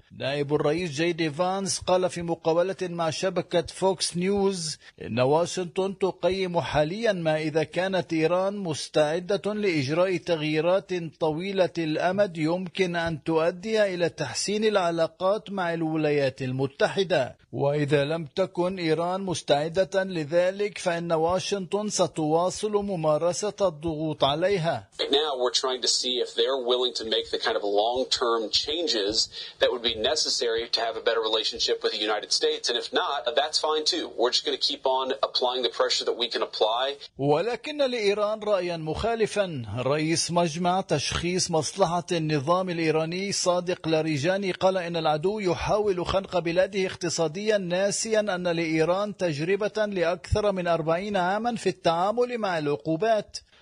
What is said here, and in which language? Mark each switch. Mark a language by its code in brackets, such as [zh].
[ar] نائب الرئيس جي دي فانس قال في مقابلة مع شبكة فوكس نيوز إن واشنطن تقيم حاليا ما إذا كانت إيران مستعدة لإجراء تغييرات طويلة الأمد يمكن أن تؤدي إلى تحسين العلاقات مع الولايات المتحدة، وإذا لم تكن إيران مستعدة لذلك فإن واشنطن ستواصل ممارسة الضغوط عليها. [en] Necessary to have a better relationship with the United States, and if not, that's fine too. We're just going to keep on applying the pressure that we can apply. [ar] ولكن لإيران رأيا مخالفا، رئيس مجمع تشخيص مصلحة النظام الإيراني صادق لاريجاني قال إن العدو يحاول خنق بلاده اقتصاديا، ناسيا أن لإيران تجربة لأكثر من 40 عاما في التعامل مع العقوبات.